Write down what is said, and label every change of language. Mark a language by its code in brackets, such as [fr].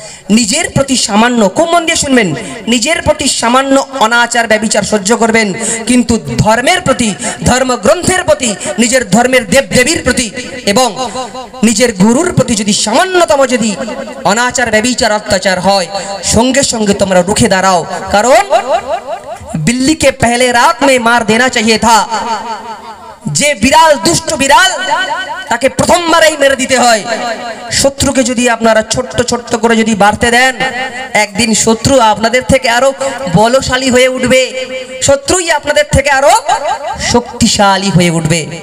[bn] নিজের প্রতি সামান্য, খুব মন দিয়ে শুনবেন, নিজের প্রতি সামান্য অনাচার ব্যভিচার সহ্য করবেন, কিন্তু ধর্মের প্রতি, ধর্মগ্রন্থের প্রতি, নিজের ধর্মের দেবদেবীর প্রতি এবং নিজের গুরুর প্রতি যদি সামান্যতম যদি অনাচার ব্যভিচার অত্যাচার হয়, সঙ্গে সঙ্গে তোমরা রুখে দাঁড়াও। কারণ [hi] बिल्ली के पहले रात में मार देना चाहिए था। [bn] যে বিড়াল, দুষ্ট বিড়াল, তাকে প্রথমবারেই মেরে দিতে হয়। শত্রুকে যদি আপনারা ছোট্ট ছোট্ট করে যদি বাড়তে দেন, একদিন শত্রু আপনাদের থেকে আরো বলশালী হয়ে উঠবে, শত্রুই আপনাদের থেকে আরো শক্তিশালী হয়ে উঠবে।